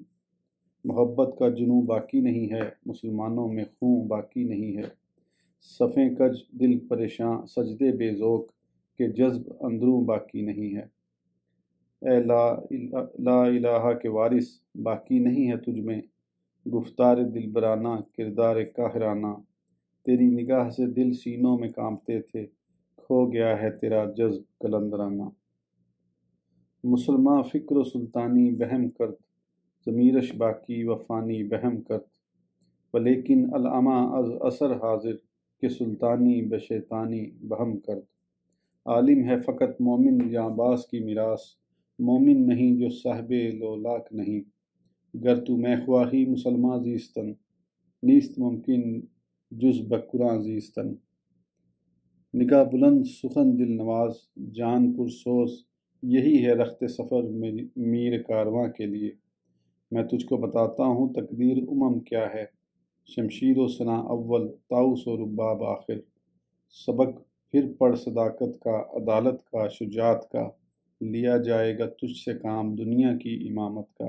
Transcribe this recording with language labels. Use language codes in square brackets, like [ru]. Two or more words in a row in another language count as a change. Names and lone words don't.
[ur] محبت کا جنوں باقی نہیں ہے، مسلمانوں میں خون باقی نہیں ہے، صفیں کج دل پریشاں، سجدے بے ذوق، کہ جذب اندروں باقی نہیں ہے۔ اے لا الہ کے وارث، باقی نہیں ہے تجھ میں گفتار دلبرانہ، کردار قاہرانہ، تیری نگاہ سے دل سینوں میں کانپتے تھے، کھو گیا ہے تیرا جذب قلندرانہ۔ [fa] مسلماں فکر و سلطانی بہم کرد، ضمیرش باقی و فانی بہم کرد، ولیکن العمیٰ از اثر حاضر، کہ سلطانی بشیطانی بہم کرد۔ [ur] عالم ہے فقط مومن یا عباس کی میراث، مومن نہیں جو صاحب لولاک نہیں۔ [fa] گر تو میں خواہی مسلمان زیستن، نیست ممکن جز بقرآن زیستن۔ [ur] نگاہ بلند سخن دل نواز، جان پر سوز، یہی ہے رخت سفر میر کارواں کے لیے۔ میں تجھ کو بتاتا ہوں تقدیر کیا ہے، شمشیر و سنا اول، طاؤس و رباب آخر۔ سبق پھر پڑھ صداقت کا، عدالت کا، شجاعت کا، لیا جائے گا تجھ سے کام دنیا کی امامت کا۔